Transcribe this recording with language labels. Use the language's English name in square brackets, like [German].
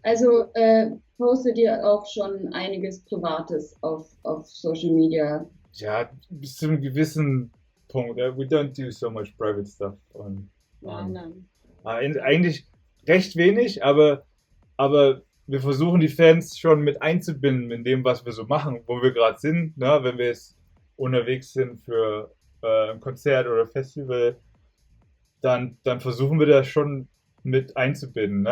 [German] Also postet ihr auch schon einiges Privates auf Social Media? Ja, bis zu einem gewissen Punkt. [English] We don't do so much private stuff. [German] Nein. Eigentlich recht wenig, aber wir versuchen die Fans schon mit einzubinden in dem, was wir so machen, wo wir gerade sind. Ne? Wenn wir jetzt unterwegs sind für ein Konzert oder Festival, dann versuchen wir das schon mit einzubinden. Ne?